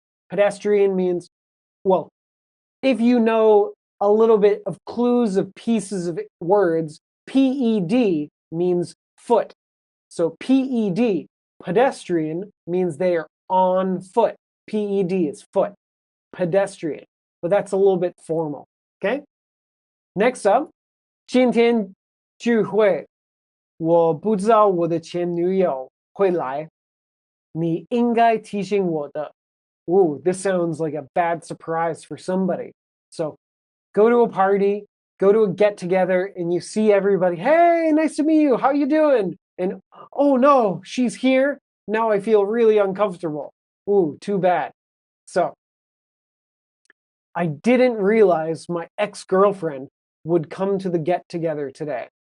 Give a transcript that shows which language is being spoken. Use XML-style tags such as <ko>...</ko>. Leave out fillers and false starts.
<en>Pedestrian means, well, if you know a little bit of clues of pieces of words, PED means foot. So PED, pedestrian, means they are on foot. PED is foot, pedestrian. But that's a little bit formal, okay? Next up,</en> <zh>今天聚会，我不知道我的前女友会来，你应该提醒我的。</zh> <en>Ooh, this sounds like a bad surprise for somebody. So go to a party, go to a get together, and you see everybody. Hey, nice to meet you. How you doing? And oh no, she's here. Now I feel really uncomfortable. Ooh, too bad. So I didn't realize my ex-girlfriend would come to the get together today.</en>